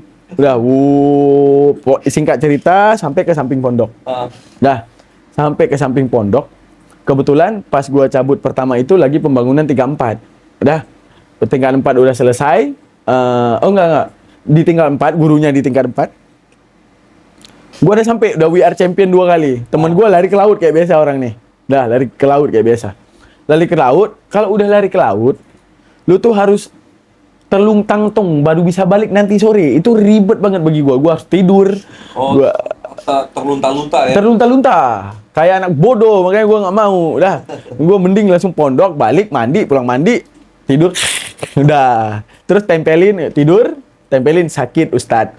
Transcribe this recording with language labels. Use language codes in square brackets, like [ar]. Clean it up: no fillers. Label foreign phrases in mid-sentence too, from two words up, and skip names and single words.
[id] Udah, singkat cerita sampai ke samping pondok. Dah, sampai ke samping pondok. Kebetulan pas gua cabut pertama itu lagi pembangunan 34. Udah, tingkat 4 udah selesai. Enggak. Di tingkat 4, gurunya di tingkat 4. Gua udah sampai, udah [en] we are champion [id] 2 kali. Temen gua lari ke laut kayak biasa orang nih. Dah, lari ke laut kayak biasa. Lari ke laut, kalau udah lari ke laut, lu tuh harus terlung-tang-tung baru bisa balik nanti sore. Itu ribet banget bagi gua. Gua harus tidur. Gua Terlunta-lunta ya. terlunta-lunta. Kayak anak bodoh, makanya gua nggak mau. Udah, gua mending langsung pondok, balik, mandi, pulang mandi, tidur. Udah. Terus tempelin, tidur, tempelin sakit Ustadz.